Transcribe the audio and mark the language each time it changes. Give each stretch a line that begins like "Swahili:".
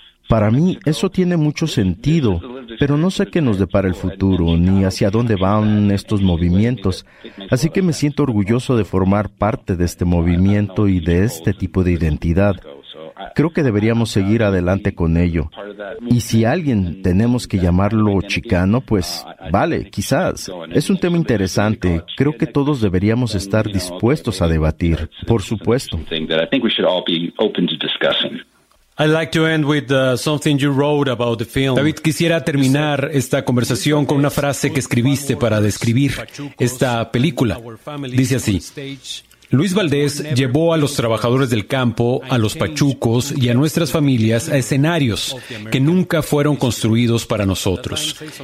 Spanish: Para mí eso tiene mucho sentido, pero no sé qué nos depara el futuro ni hacia dónde van estos movimientos, así que me siento orgulloso de formar parte de este movimiento y de este tipo de identidad. Creo que deberíamos seguir adelante con ello. Y si alguien tenemos que llamarlo chicano, pues vale, quizás. Es un tema interesante. Creo que todos deberíamos estar dispuestos a debatir, por supuesto.
English: I'd like to end with something you wrote about the film.
Spanish: David, quisiera terminar esta conversación con una frase que escribiste para describir esta película. Dice así: Luis Valdés llevó a los trabajadores del campo, a los pachucos y a nuestras familias a escenarios que nunca fueron construidos para nosotros.